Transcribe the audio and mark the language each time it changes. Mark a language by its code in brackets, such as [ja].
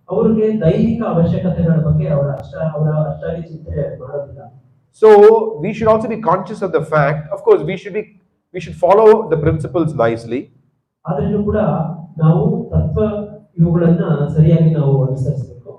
[kn] ಅವರಿಗೆ ದೈಹಿಕ ಅವಶ್ಯಕತೆಗಳ ಬಗ್ಗೆ ಅವರ ಅಷ್ಟಾಗಿ ಚಿಂತನೆ ಮಾಡೋದಿಲ್ಲ. [en] So we should also be conscious of the fact. Of course, we should follow the principles nicely. [kn] ಆದ್ರೂ ಕೂಡ ನಾವು ತತ್ವ ಇವುಗಳನ್ನ ಸರಿಯಾಗಿ ನಾವು ಅನುಸರಿಸಬೇಕು.